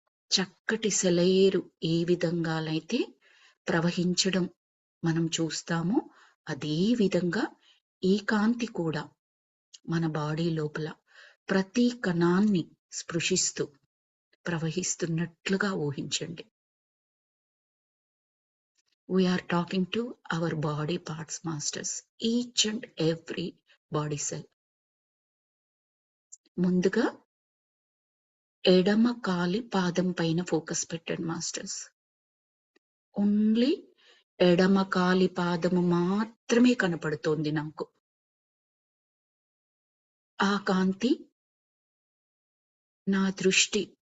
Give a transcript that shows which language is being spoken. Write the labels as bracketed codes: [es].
[te] చక్కటి సెలయేరు ఏ విధంగానైతే ప్రవహించడం మనం చూస్తామో అదే విధంగా ఈ కాంతి కూడా మన బాడీ లోపల ప్రతి కణాన్ని స్పృశిస్తూ ప్రవహిస్తున్నట్లుగా ఊహించండి. [en] We are talking to our body parts masters, each and every body cell. [te] ముందుగా ఎడమ కాలి పాదం పైన ఫోకస్ పెట్టండి మాస్టర్స్. ఓన్లీ ఎడమ కాలి పాదము మాత్రమే కనపడుతోంది నాకు. ఆ కాంతి నా దృష్టి